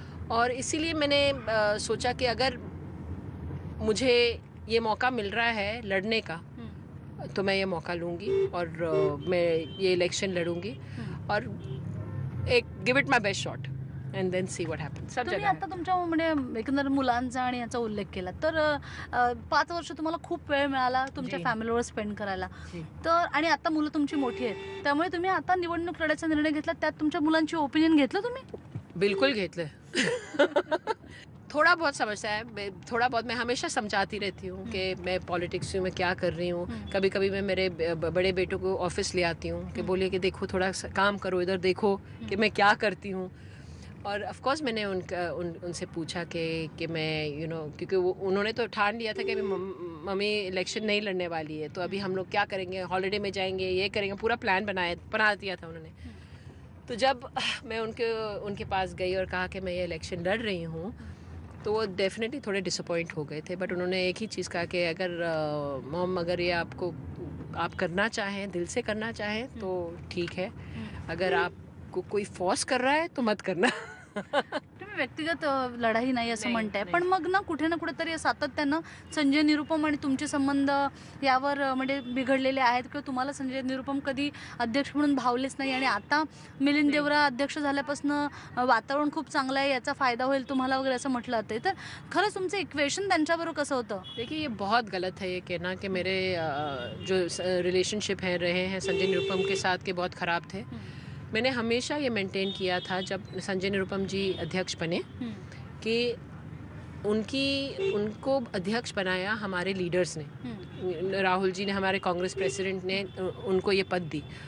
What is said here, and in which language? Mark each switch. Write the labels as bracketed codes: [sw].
[hi] और इसीलिए मैंने सोचा कि अगर मुझे ये मौका मिल रहा है लड़ने का तो मैं ये मौका लूँगी और मैं ये इलेक्शन लड़ूंगी और एक [en] Give it my best shot and then see what happens. [hi] सब [mr] तुम्ही [hi] जगह [mr] आता तुमच्या म्हणजे एकंदर मुलांचा आणि याचा उल्लेख केला तर 5 वर्ष तुम्हाला खूप वेळ मिळाला तुमच्या जी. फॅमिलीवर स्पेंड करायला, जी. तर आणि आता मुलं तुमची मोठी आहेत, त्यामुळे तुम्ही आता निवडणूक लढायचा निर्णय घेतला, त्यात तुमच्या मुलांची ओपिनियन घेतलं तुम्ही? [hi] बिल्कुल [mr] घेतलं [hi] थोड़ा बहुत समझता है, थोड़ा बहुत मैं हमेशा समझाती रहती हूँ कि मैं पॉलिटिक्स में क्या कर रही हूँ। कभी कभी मैं मेरे बड़े बेटों को ऑफिस ले आती हूँ कि बोलिए कि देखो थोड़ा काम करो, इधर देखो कि मैं क्या करती हूँ। और ऑफ कोर्स मैंने उनसे पूछा कि मैं क्योंकि उन्होंने तो ठान लिया था कि मम्मी इलेक्शन नहीं लड़ने वाली है, तो अभी हम लोग क्या करेंगे, हॉलीडे में जाएंगे, ये करेंगे, पूरा प्लान बना दिया था उन्होंने। तो जब मैं उनके पास गई और कहा कि मैं ये इलेक्शन लड़ रही हूँ तो वो डेफिनेटली थोड़े डिसअपॉइंट हो गए थे, बट उन्होंने एक ही चीज़ कहा कि अगर मॉम अगर ये आप करना चाहें, दिल से करना चाहें तो ठीक है, अगर आपको कोई फोर्स कर रहा है तो मत करना। [mr] तुम्ही व्यक्तिगत लढाई नाही असं नाही, म्हणताय, नाही. पण मग ना कुठे ना कुठेतरी सातत्यानं संजय निरुपम आणि तुमचे संबंध यावर म्हणजे बिघडलेले आहेत किंवा तुम्हाला संजय निरुपम कधी अध्यक्ष म्हणून भावलेच नाही आणि आता मिलिंद देवरा अध्यक्ष झाल्यापासून वातावरण खूप चांगलं आहे, याचा फायदा होईल तुम्हाला वगैरे असं म्हटलं जाते, तर खरंच तुमचं इक्वेशन त्यांच्याबरोबर कसं होतं? [hi] देखिए ये बहुत गलत है ये कहना कि मेरे जो रिलेशनशिप हैं रहे हैं संजय निरुपम के साथ के बहुत ख़राब थे। मैंने हमेशा ये मेंटेन किया था जब संजय निरुपम जी अध्यक्ष बने कि उनको अध्यक्ष बनाया हमारे लीडर्स ने, राहुल जी ने, हमारे कांग्रेस प्रेसिडेंट ने उनको ये पद दी।